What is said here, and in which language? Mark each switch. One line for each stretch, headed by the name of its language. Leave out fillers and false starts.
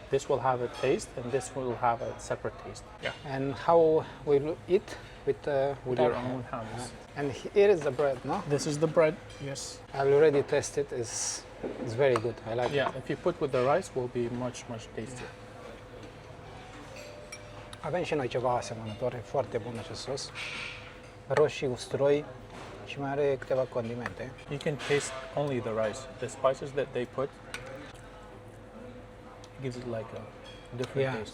English: this will have a taste, and this will have a separate taste. Yeah. And how will you eat? With Your own hands. And here is the bread, no? This is the bread. Yes. I already tasted. It's very good. I like Yeah. it. If you put with the rice, will be much tastier.
Romanian: Avem și noi ceva asemănător. E foarte bun acest sos. Roșii, usturoi și mai are câteva condimente.
English: You can taste only the rice. The spices that they put gives it like a different taste.